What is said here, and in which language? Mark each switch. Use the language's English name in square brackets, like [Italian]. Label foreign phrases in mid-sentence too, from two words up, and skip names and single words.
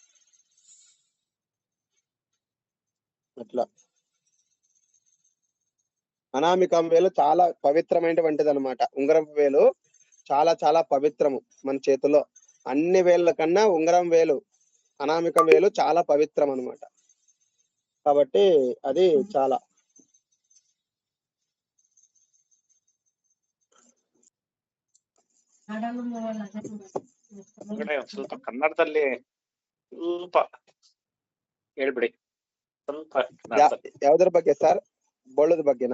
[Telugu] అట్లా అనామికం వేలు చాలా పవిత్రమైనటువంటిది అనమాట. ఉంగరం వేలు చాలా చాలా పవిత్రము. మన చేతిలో అన్ని వేళ్ళ కన్నా ఉంగరం వేలు, అనామికం వేలు చాలా పవిత్రం అనమాట. కాబట్టి అది చాలా [Kannada] ಸ್ವಲ್ಪ ಕನ್ನಡದಲ್ಲಿ ಸ್ವಲ್ಪ ಹೇಳ್ಬಿಡಿ. ಸ್ವಲ್ಪ ಯಾವ್ದ್ರ ಬಗ್ಗೆ ಸರ್? ಬೊಳ್ಳದ ಬಗ್ಗೆನಾ?